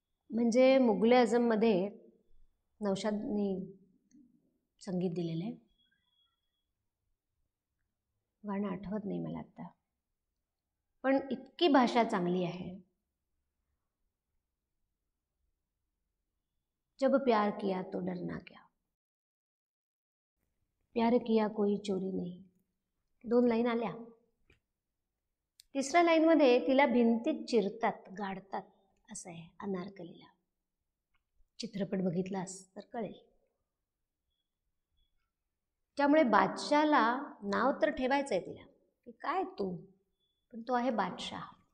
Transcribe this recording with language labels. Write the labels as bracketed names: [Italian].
[Marathi] म्हणजे मुघले आझममध्ये नौशादनी संगीत दिलेलं आहे. गाणं आठवत नाही मला आता, पण इतकी भाषा चांगली आहे. [Hindi] जब प्यार किया तो डरना क्या, प्यार किया कोई चोरी नहीं, [Marathi] 2 लाईन आल्या. तिसऱ्या लाईनमध्ये तिला भिंतीत चिरतात, गाडतात असं आहे अनारकलीला. चित्रपट बघितलास तर कळेल. त्यामुळे बादशाला नाव तर ठेवायचं आहे तिला की काय तू, पण तो आहे बादशाह.